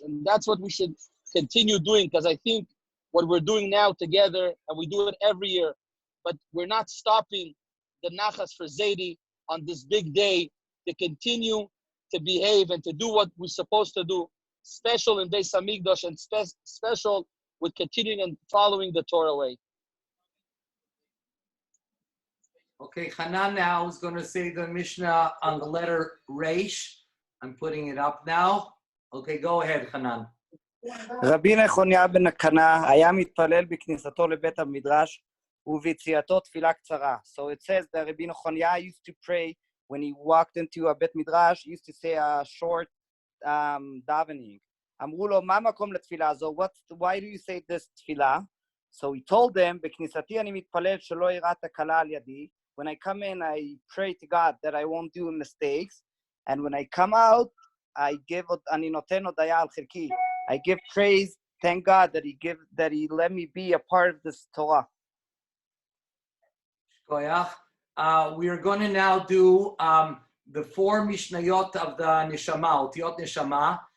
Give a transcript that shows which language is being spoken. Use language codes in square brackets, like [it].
[en] And that's what we should continue doing, because I think what we're doing now together, and we do it every year, but we're not stopping the nachas for Zaidi on this big day to continue to behave and to do what we're supposed to do, special in Beis Hamikdash and special with continuing and following the Torah way. Okay, Hanan now is going to say the Mishnah on the letter Reish. I'm putting it up now. Okay, go ahead, Hanan. [he] רבי נחוניה בן הקנה היה מתפלל בכניסתו לבית המדרש וביציאתו תפילה קצרה. [en] So it says that Rabbi Nechonיה used to pray when he walked into a bet midrash, he used to say a short davening. [he] אמרו לו, מה מקום לתפילה הזו? [en] Why do you say this תפילה? So he told them, [he] בכניסתי אני מתפלל שלא יראה תקלה על ידי. [en] When I come in, I pray to God that I won't do mistakes. And when I come out, [he] אני נותן הודיה על חלקי. [en] I give praise, thank God that he let me be a part of this Torah. We are going to now do the 4 Mishnayot of the Neshama, Otiyot Neshama.